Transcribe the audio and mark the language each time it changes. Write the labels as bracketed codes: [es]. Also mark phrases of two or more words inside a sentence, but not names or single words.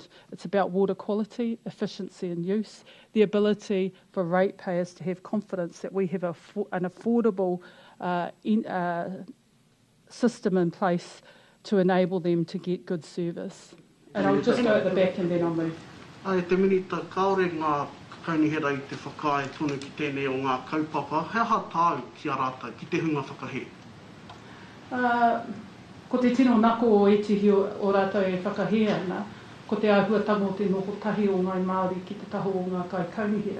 [en] It's about water quality, efficiency and use, the ability for ratepayers to have confidence that we have an affordable system in place to enable them to get good service. And I'll just go at the back and then I'll move. [mi] Ai te minita kaore ngā kaunihera I te whakae tonu ki tēnei o ngā kaupapa, hea tāu ki a rātou, ki te hunga whakahe? Ko te tino nako o etihi o rātou e whakahe ana, ko te āhuatanga o te noho tahi o ngai Māori ki te taho o ngā kai kaunihera.